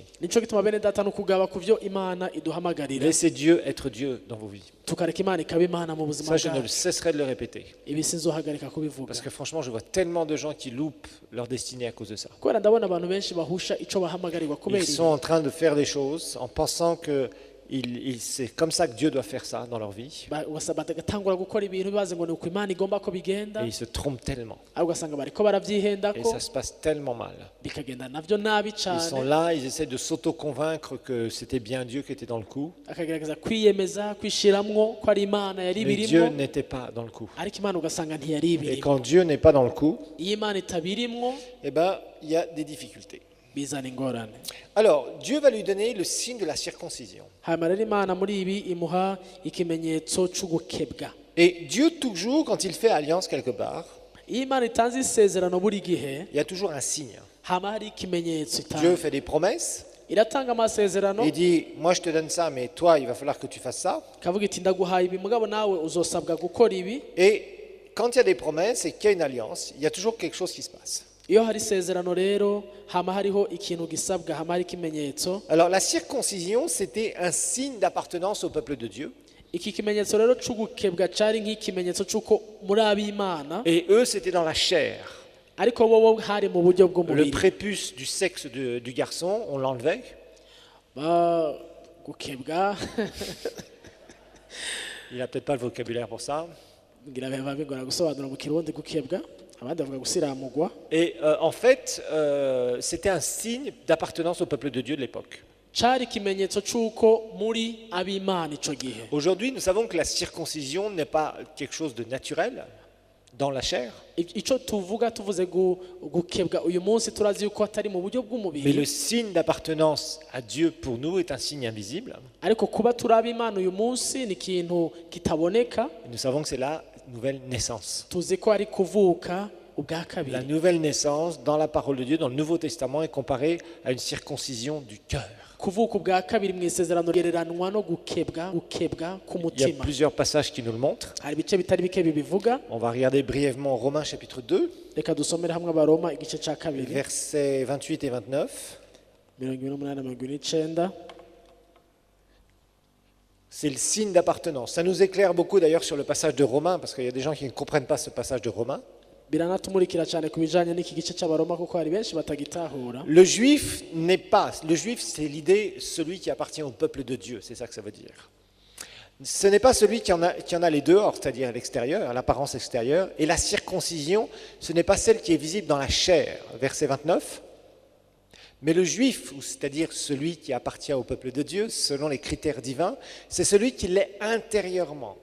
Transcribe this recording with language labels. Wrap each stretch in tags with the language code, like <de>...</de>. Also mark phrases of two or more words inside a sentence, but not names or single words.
<rn>Nico gituma bene data no kugaba ku vyo Imana iduhamagarira,</rn> <fr>Laissez Dieu être Dieu dans vos vies.</fr> <rn>tukareka Imana ikaba Imana mu buzima</rn> <fr>Ça, je ne</fr> <rn>bwacu.</rn> <fr>cesserai de le répéter.</fr> <rn>Ibi sinzohagarika kubivuga,</rn> <fr>Parce que franchement, je vois tellement de gens qui loupent leur destinée à cause de ça.</fr> <rn>kubera ndabona abantu benshi bahusha ico bahamagarirwa kubera</rn> <fr>Ils sont en train de faire des choses en pensant que c'est comme ça que Dieu doit faire ça dans leur vie.</fr> <rn>bagatangura gukora ibintu bibaze ngo ni uko Imana igomba ko bigenda,</rn> <fr>Et ils se trompent tellement.</fr> <rn>ariko ugasanga bariko</rn> <fr>Et</fr> <rn>baravyihendako</rn> <fr>ça se passe tellement mal.</fr> <rn>bikagenda navyo nabi</rn> <fr>Ils sont</fr> <rn>cane,</rn> <fr>là, ils essaient de s'auto-convaincre que c'était bien Dieu qui était dans le coup.</fr> <rn>akagerageza kwiyemeza kwishiramwo ko ari Imana yari</rn> <fr>Mais Dieu</fr> <rn>ibirimwo,</rn> <fr>n'était pas dans le coup.</fr> <rn>ariko Imana ugasanga ntiyari</rn> <fr>Et</fr> <rn>ibirimwo.</rn> <fr>quand Dieu n'est pas dans le coup,</fr> <rn>Iyo Imana itabirimwo</rn> <fr>eh ben, il y a des difficultés.</fr> <rn>bizana ingorane.</rn> <fr>Alors, Dieu va lui donner le signe de la circoncision.</fr> <rn>hanyuma rero Imana muri ibi imuha ikimenyetso c'ugukebwa.</rn> <fr>Et Dieu, toujours, quand il fait alliance quelque part,</fr> <rn>Iyo Imana itanze isezerano buri gihe</rn> <fr>il y a toujours un signe.</fr> <rn>hama hari ikimenyetso</rn> <fr>Dieu</fr> <rn>itanga.</rn> <fr>fait des promesses.</fr> <rn>Iratanga amasezerano</rn> <fr>Il dit, moi je te donne ça, mais toi, il va falloir que tu fasses ça.</fr> <rn>kavuga iti ndaguhaye ibi mugabo nawe uzosabwa gukora ibi.</rn> <fr>Et quand il y a des promesses et qu'il y a une alliance, il y a toujours quelque chose qui se passe.</fr> <rn>Iyo hari isezerano rero hama hariho ikintu gisabwa, hama hari ikimenyetso.</rn> <fr>Alors la circoncision, c'était un signe d'appartenance au peuple de Dieu.</fr> <rn>Iki kimenyetso rero c'ugukebwa cari nk'ikimenyetso c'uko muri ab'Imana,</rn> <fr>Et eux, c'était dans la chair.</fr> <rn>ariko bo hari mu buryo</rn> <fr>Le</fr> <rn>bw'umubiri.</rn> <fr>prépuce du sexe du garçon, on l'enlevait.</fr> <rn>Gukebwa</rn> <fr>Il n'a peut-être pas le vocabulaire pour ça.</fr> <rn>ngira biba bigora gusobanura mu kirundi gukebwa, abandi bavuga gusiramugwa.</rn> <fr>Et en fait, c'était un signe d'appartenance au peuple de Dieu de l'époque.</fr> <rn>Cari ikimenyetso c'uko muri ab'Imana ico gihe.</rn> <fr>Aujourd'hui, nous savons que la circoncision n'est pas quelque chose de naturel dans la chair,</fr> <rn>Ico tuvuga tuvuze gukebwa uyu munsi turazi yuko atari mu buryo</rn> <fr>mais le</fr> <rn>bw'umubiri,</rn> <fr>signe d'appartenance à Dieu pour nous est un signe invisible.</fr> <rn>ariko kuba turi ab'Imana uyu munsi ni ikintu kitaboneka.</rn> <fr>Et nous savons que c'est la nouvelle naissance.</fr> <rn>Tuzi ko ari kuvuka ubwa</rn> <fr>La</fr> <rn>kabiri.</rn> <fr>nouvelle naissance dans la parole de Dieu, dans le Nouveau Testament, est comparée à une circoncision du cœur.</fr> <rn>kuvuka ubwa kabiri mu isezerano gereranwa no gukebwa</rn> <fr>Il y a</fr> <rn>k'umutima.</rn> <fr>plusieurs passages qui nous le montrent.</fr> <rn>Hari ibice bitari bike bibivuga.</rn> <fr>On va regarder brièvement Romains chapitre 2,</fr> <rn>Reka dusomere hamwe abaroma igice cya kabiri</rn> <fr>versets 28 et 29.</fr> <rn>28-29.</rn> <fr>C'est le signe d'appartenance. Ça nous éclaire beaucoup d'ailleurs sur le passage de Romains, parce qu'il y a des gens qui ne comprennent pas ce passage de Romains. Biranatumurikira cyane ku bijanye n'iki gice cy'abaroma kuko hari benshi batagitahura. Le juif n'est pas, le juif c'est l'idée, celui qui appartient au peuple de Dieu, c'est ça que ça veut dire. Ce n'est pas celui qui en a les dehors, c'est-à-dire à l'extérieur, à l'apparence extérieure, et la circoncision, ce n'est pas celle qui est visible dans la chair, verset 29. Mais le juif, c'est-à-dire celui qui appartient au peuple de Dieu, selon les critères divins, c'est celui qui l'est intérieurement.</fr>